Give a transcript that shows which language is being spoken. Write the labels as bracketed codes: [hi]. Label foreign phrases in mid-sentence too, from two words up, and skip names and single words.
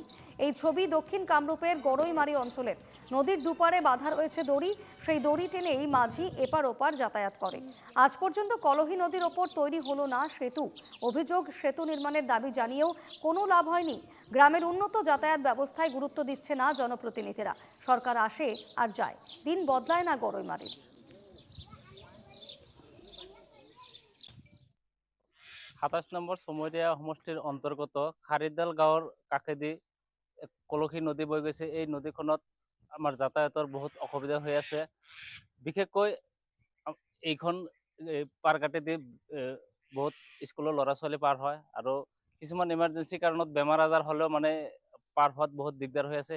[bn] এই ছবি দক্ষিণ কামরূপের গড়ইমারি অঞ্চলের। নদীর দুপারে বাঁধা রয়েছে দড়ি, সেই দড়ি টেনেই মাঝি এপার ওপার যাতায়াত করে। আজ পর্যন্ত কলহি নদীর ওপর তৈরি হলো না সেতু। অভিযোগ, সেতু নির্মাণের দাবি জানিয়েও কোনো লাভ হয়নি। গ্রামের উন্নত যাতায়াত ব্যবস্থায় গুরুত্ব দিচ্ছে না জনপ্রতিনিধিরা। সরকার আসে আর যায়, দিন বদলায় না গড়ইমারির। [as] ২৭ নম্বৰ চমৰীয়া সমষ্টিৰ অন্তৰ্গত খাৰিদাল গাঁৱৰ কাষেদি কলসী নদী বৈ গৈছে। এই নদীখনত আমাৰ যাতায়াতৰ বহুত অসুবিধা হৈ আছে। বিশেষকৈ এইখন পাৰ কাটেদি বহুত স্কুলৰ ল'ৰা ছোৱালী পাৰ হয়, আৰু কিছুমান ইমাৰ্জেঞ্চি কাৰণত বেমাৰ আজাৰ হ'লেও মানে পাৰ হোৱাত বহুত দিগদাৰ হৈ আছে।